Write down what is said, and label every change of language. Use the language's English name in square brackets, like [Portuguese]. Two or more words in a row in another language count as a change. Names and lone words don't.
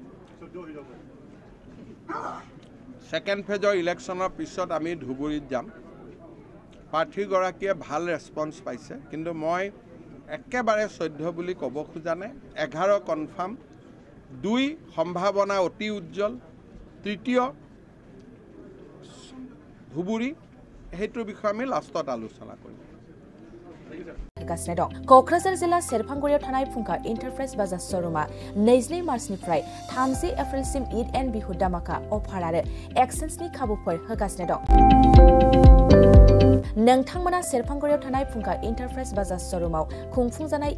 [Assamese] ছেকেণ্ড ফেজৰ ইলেকশ্যনৰ পিছত আমি ধুবুৰীত যাম প্ৰাৰ্থীগৰাকীয়ে ভাল ৰেছপন্স পাইছে কিন্তু মই একেবাৰে 14 বুলি ক'ব খোজা নাই 11 কনফাৰ্ম 2 সম্ভাৱনা অতি উজ্জ্বল তৃতীয় ধুবুৰী সেইটোৰ বিষয়ে আমি লাষ্টত আলোচনা কৰিম [Bodo] क'क्राझार जिल्ला सेरफांगुरियाव थानाय फुंखा इन्टारप्राइज बाजार श'रुमा 22 मार्चनिफ्राय 30 एप्रिलसिम ईद एन्ड बिहु दामाका अफार आरो एक्सेन्सनि खाबुफोर होगासिनो दं नोंथांमोना सेरफांगुरियाव थानाय फुंखा इन्टारप्राइज बाजार श'रुमाव खुंफुंजानाय